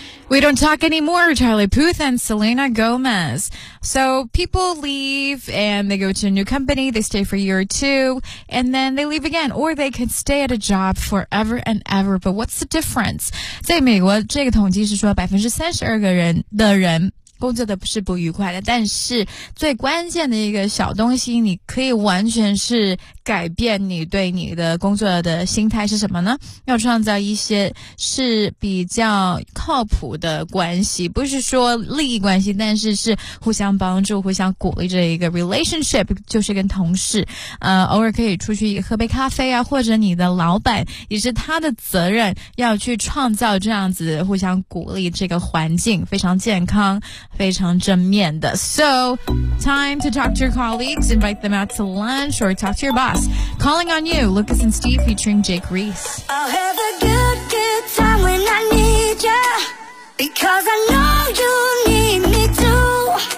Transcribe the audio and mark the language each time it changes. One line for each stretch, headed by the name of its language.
English: We don't talk anymore, Charlie Puth and Selena Gomez. So people leave and they go to a new company. They stay for a year or two and then they leave again. Or they could stay at a job forever and ever. But what's the difference?
Chinese: 在美国这个统计是说32%个人的人工作的不是不愉快的，但是最关键的一个小东西，你可以完全是改变你对你的工作的心态是什么呢？要创造一些是比较靠谱的关系，不是说利益关系，但是是互相帮助、互相鼓励这一个 relationship， 就是跟同事，偶尔可以出去喝杯咖啡啊，或者你的老板也是他的责任要去创造这样子互相鼓励这个环境，非常健康。非常正面的。
English: So, time to talk to your colleagues, invite them out to lunch or talk to your boss. Calling on you, Lucas and Steve featuring Jake Reese. I'll have a good, good time when I need ya, because I know you need me too.